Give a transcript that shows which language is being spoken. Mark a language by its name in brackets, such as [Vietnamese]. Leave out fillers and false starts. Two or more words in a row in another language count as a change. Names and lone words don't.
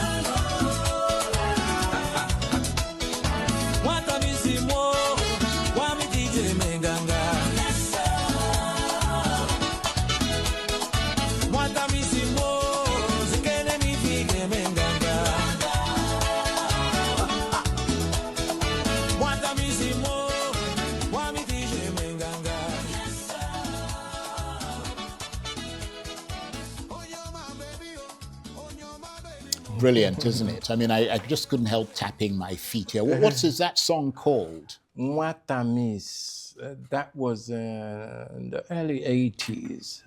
[English] mwata misimo wamitije menganga mwata misimo zikene mifike menganga mwata misimo wamitije menganga. Brilliant, isn't it? I mean, I just couldn't help tapping my feet here. Is that song called? Mwatamis. That was in the early 80s.